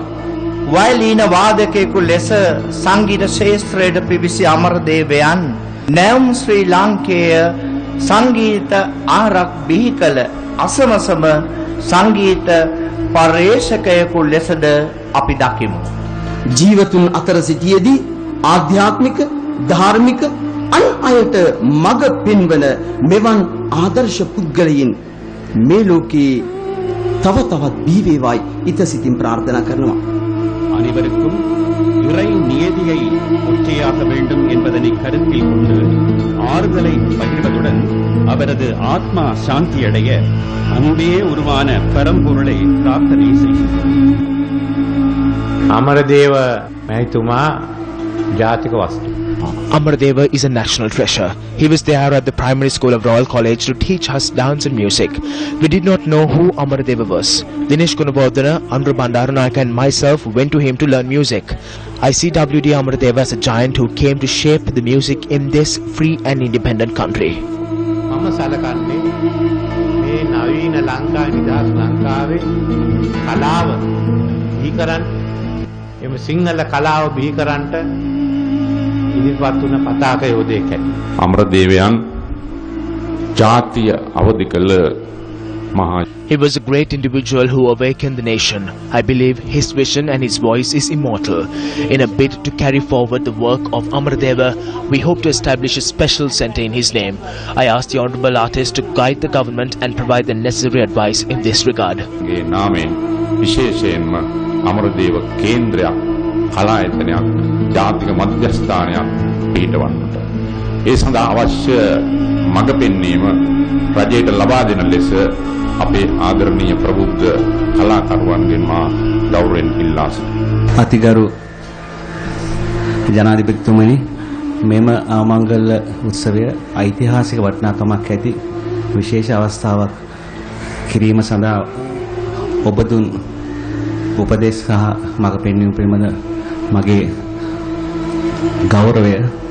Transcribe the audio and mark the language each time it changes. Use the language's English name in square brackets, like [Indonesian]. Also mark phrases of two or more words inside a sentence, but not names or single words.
[Sinhala] වයලීන වාදකයෙකු ලෙස සංගීත ශාස්ත්‍රයට පිවිසි අමරදේවයන් නැවුම් ශ්‍රී ලාංකේය සංගීත ආරක් බිහි කළ අසමසම සංගීත පර්යේෂකයෙකු ලෙසද අපි දකිමු. ජීවතුන් අතර සිටියේදී ආධ්‍යාත්මික ධාර්මික අන් අයට මඟ පෙන්වන මෙවන් ආදර්ශ පුද්ගලයන් මේ ලෝකේ තව තවත් බිහි වේවායි ඉතසිතින් ප්‍රාර්ථනා කරනවා. [Tamil] அனைவருக்கும் இறை நியதியை ஒற்றையாக வேண்டும் என்பதனை கருத்தில் கொண்டு ஆறுதலை பகிர்வதுடன் அவரது ஆத்மா சாந்தியடைய அன்பே உருவான பரம்பொருளை பிரார்த்தனை செய்கிறார். [Sinhala] අමරදේව මැතිතුමා ජාතික වස්තු [English] Amarudeva is a national treasure. He was there at the primary school of Royal College to teach us dance and music. We did not know who Amarudeva was. Dinesh Gunawardena, Andhra Bandaranaike and myself went to him to learn music. I see WD Amarudeva as a giant who came to shape the music in this free and independent country. [Sinhala] මම සලකන්නේ මේ නවීන ලංකා නිදහස් ලංකාවේ කලාව බිහි කරන්න එම සිංහල කලාව බිහි කරන්නට ඉදිරිපත් වුණ පතාක යෝධයෙක්. අමරදේවයන් ජාතිය අවදි කළ මහා. [English] He was a great individual who awakened the nation. I believe his vision and his voice is immortal. In a bid to carry forward the work of Amarudeva, we hope to establish a special centre in his name. I ask the honourable artist to guide the government and provide the necessary advice in this regard. [Sinhala] ගේ නාමයෙන් විශේෂයෙන්ම අමරදේව කේන්ද්‍රයක් කලායතනයක් ජාතික මධ්‍යස්ථානයක් පිහිටවන්නට ඒ සඳහා අවශ්‍ය මඟ පෙන්වීම රජයට ලබා දෙන ලෙස අපේ ආදරණීය ප්‍රබුද්ධ කලාකරුවන්ගෙන් මා ගෞරවයෙන් ඉල්ලා සිටිනවා. අතිගරු ජනාධිපතිතුමනි, මෙම ආමංගල උත්සවය ඓතිහාසික වටිනාකමක් ඇති විශේෂ අවස්ථාවක් කිරීම සඳහා ඔබ දුන් උපදෙස් සහ මඟ පෙන්වීම පිළිබඳ මගේ ගෞරවය